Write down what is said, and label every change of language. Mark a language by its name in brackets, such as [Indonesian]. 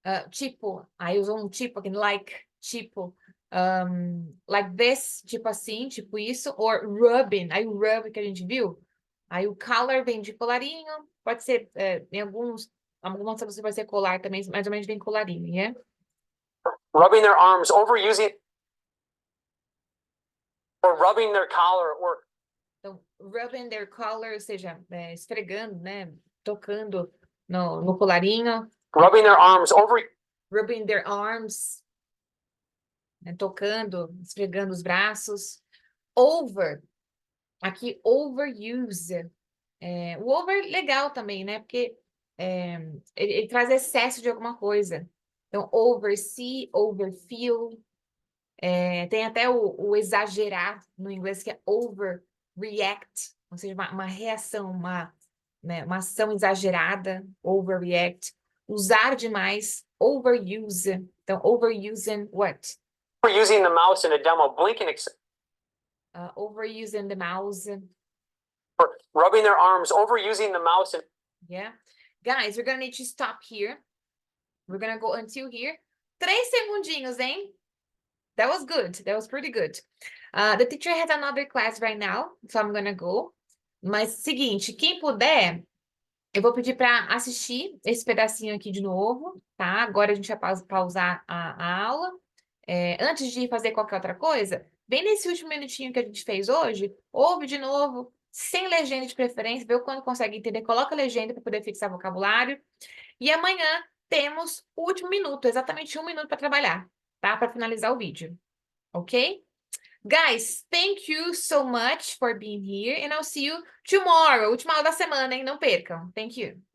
[Portuguese] Tipo, aí usou um tipo aqui, like, tipo. [English] Like this, [Portuguese] tipo assim, tipo isso, [English] or rubbing, [Portuguese] aí o rub que a gente viu, aí o collar vem de colarinho, pode ser, em algumas você vai ser colar também, mais ou menos vem colarinho, né? [English] Rubbing their arms over using. Or rubbing their collar or. [Portuguese] Então, rubbing their collar, ou seja, esfregando, né? Tocando no colarinho. [English] Rubbing their arms over. Rubbing their arms, [Portuguese] né? Tocando, esfregando os braços. Over, aqui overuse. O over legal também, né? Porque ele traz excesso de alguma coisa. Então, oversee, overfeel, Tem até o exagerar no inglês, que é overreact, ou seja, uma reação, né, uma ação exagerada, overreact. Usar demais, overuse. Então, [English] overusing what? For using the mouse in a demo, blink and Overusing the mouse. for rubbing their arms, overusing the mouse and Yeah. Guys, we're gonna need to stop here. We're gonna go until here. [Portuguese] 3 segundinhos, hein? [English] That was good. That was pretty good. The teacher has another class right now, so I'm gonna go. [Portuguese] Mas, seguinte, quem puder, eu vou pedir para assistir esse pedacinho aqui de novo, tá? Agora a gente vai pausar a aula. Antes de fazer qualquer outra coisa, bem nesse último minutinho que a gente fez hoje, ouve de novo, sem legenda de preferência, vê o quanto consegue entender, coloca legenda para poder fixar vocabulário. E amanhã temos o último minuto, exatamente 1 minuto para trabalhar, tá? Para finalizar o vídeo, ok? [English] Guys, thank you so much for being here, and I'll see you tomorrow. [Portuguese] Última aula da semana, hein? Não percam. [English] Thank you.